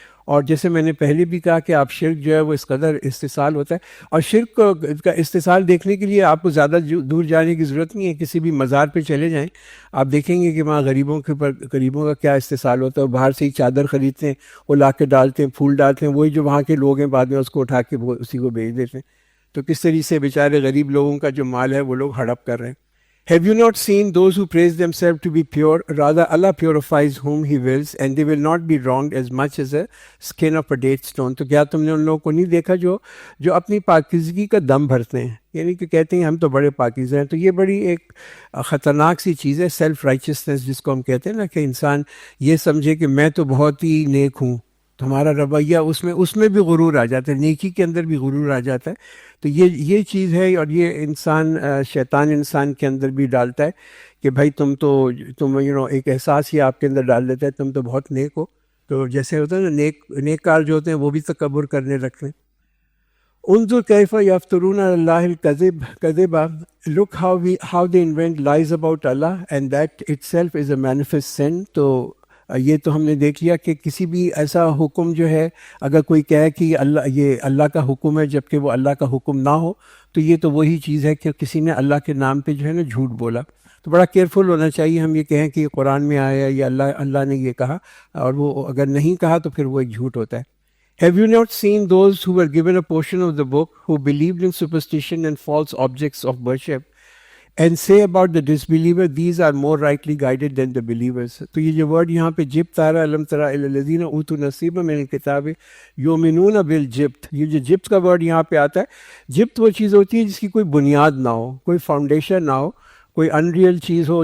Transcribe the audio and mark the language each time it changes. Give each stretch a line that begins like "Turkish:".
Urdu: اور جیسے میں نے پہلے بھی کہا کہ آپ شرک جو ہے وہ اس قدر استحصال ہوتا ہے، اور شرک کا استحصال دیکھنے کے لیے آپ کو زیادہ دور جانے کی ضرورت نہیں ہے. کسی بھی مزار پہ چلے جائیں، آپ دیکھیں گے کہ وہاں غریبوں کے اوپر غریبوں کا کیا استحصال ہوتا ہے. وہ باہر سے ہی چادر خریدتے ہیں، وہ لا کے ڈالتے ہیں، پھول ڈالتے ہیں، وہی جو وہاں کے لوگ ہیں بعد میں اس کو اٹھا کے وہ اسی کو بیچ دیتے ہیں. تو کس طریقے سے بیچارے غریب لوگوں کا جو مال ہے وہ لوگ ہڑپ کر رہے ہیں.
English: Have you not seen those who praise themselves to be pure? Rather, Allah purifies whom He wills, and they will not be wronged as much as a skin of a date stone.
Urdu: تو کیا تم نے ان لوگوں کو نہیں دیکھا جو اپنی پاکیزگی کا دم بھرتے ہیں، یعنی کہ کہتے ہیں ہم تو بڑے پاکیزہ ہیں. تو یہ بڑی ایک خطرناک سی چیز ہے، سیلف رائچسنس جس کو ہم کہتے ہیں نا، کہ انسان یہ سمجھے کہ میں تو بہت ہی نیک ہوں. تو ہمارا رویہ اس میں بھی غرور آ جاتا ہے، نیکی کے اندر بھی غرور آ جاتا ہے. تو یہ چیز ہے، اور یہ انسان شیطان انسان کے اندر بھی ڈالتا ہے کہ بھائی تم ایک احساس ہی آپ کے اندر ڈال دیتا ہے تم تو بہت نیک ہو. تو جیسے ہوتا ہے نا نیک کار جو ہوتے ہیں وہ بھی تکبر کرنے لگتے ہیں.
Arabic: انظر کیف یفترون علی اللہ الکذب
English: look how they invent lies about Allah and that itself is a manifest sin.
Urdu: تو یہ تو ہم نے دیکھ لیا کہ کسی بھی ایسا حکم جو ہے، اگر کوئی کہے کہ یہ اللہ کا حکم ہے جبکہ وہ اللہ کا حکم نہ ہو، تو یہ تو وہی چیز ہے کہ کسی نے اللہ کے نام پہ جو ہے نا جھوٹ بولا. تو بڑا کیئرفل ہونا چاہیے. ہم یہ کہیں کہ یہ قرآن میں آیا ہے یا اللہ نے یہ کہا، اور وہ اگر نہیں کہا تو پھر وہ ایک جھوٹ ہوتا ہے.
English: Have you not seen those who were given a portion of the book who believed in superstition and false objects of worship and say about the disbeliever, these are more rightly guided than the believers.
Urdu: تو یہ جو word یہاں پہ جبت آ رہا ہے،
Arabic: الم تری الی الذین اوتوا نصیبا من الکتاب یؤمنون بالجبت،
Urdu: یہ جو جبت کا ورڈ یہاں پہ آتا ہے، جبت وہ چیز ہوتی ہے جس کی کوئی بنیاد نہ ہو، کوئی فاؤنڈیشن نہ ہو، کوئی انریل چیز ہو.